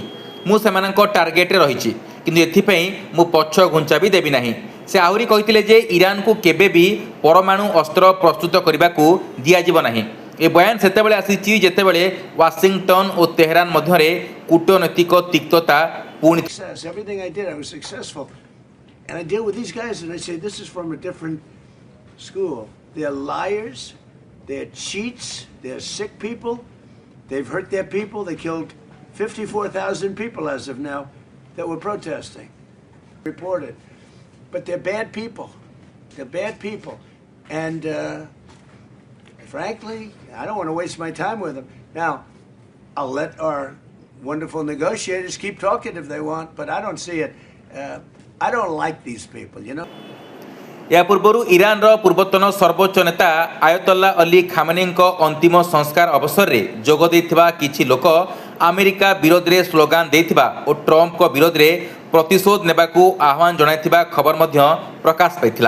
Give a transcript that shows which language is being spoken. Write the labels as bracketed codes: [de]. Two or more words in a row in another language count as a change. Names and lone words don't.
[or] ମୁଁ ସେମାନଙ୍କ ଟାର୍ଗେଟରେ ରହିଛି, କିନ୍ତୁ ଏଥିପାଇଁ ମୁଁ ପଛ ଘୁଞ୍ଚା ବି ଦେବି ନାହିଁ। ସେ ଆହୁରି କହିଥିଲେ ଯେ ଇରାନକୁ କେବେ ବି ପରମାଣୁ ଅସ୍ତ୍ର ପ୍ରସ୍ତୁତ କରିବାକୁ ଦିଆଯିବ ନାହିଁ। ଏ ବୟାନ ସେତେବେଳେ ଆସିଛି ଯେତେବେଳେ ୱାଶିଂଟନ ଓ ତେହେରାନ ମଧ୍ୟରେ କୂଟନୈତିକ ତିକ୍ତତା ପୁଣି [en] Everything I did, I was successful. And I deal with these guys and I say, this is from a different school. They're liars, they're cheats, they're sick people, they've hurt their people. They killed 54,000 people as of now that were protesting. Reported. But they're bad people. They're bad people. And frankly, I don't want to waste my time with them. Now, I'll let our wonderful negotiators keep talking if they want, but I don't see it. I don't like these people, you know. [or] ଏହା ପୂର୍ବରୁ ଇରାନର ପୂର୍ବତନ ସର୍ବୋଚ୍ଚ ନେତା ଆୟତୋଲ୍ଲା ଅଲି ଖାମେନୀଙ୍କ ଅନ୍ତିମ ସଂସ୍କାର ଅବସରରେ ଯୋଗ ଦେଇଥିବା କିଛି ଲୋକ ଆମେରିକା ବିରୋଧରେ ସ୍ଲୋଗାନ ଦେଇଥିବା ଓ ଟ୍ରମ୍ପଙ୍କ ବିରୋଧରେ ପ୍ରତିଶୋଧ ନେବାକୁ ଆହ୍ୱାନ ଜଣାଇଥିବା ଖବର ମଧ୍ୟ ପ୍ରକାଶ ପାଇଥିଲା।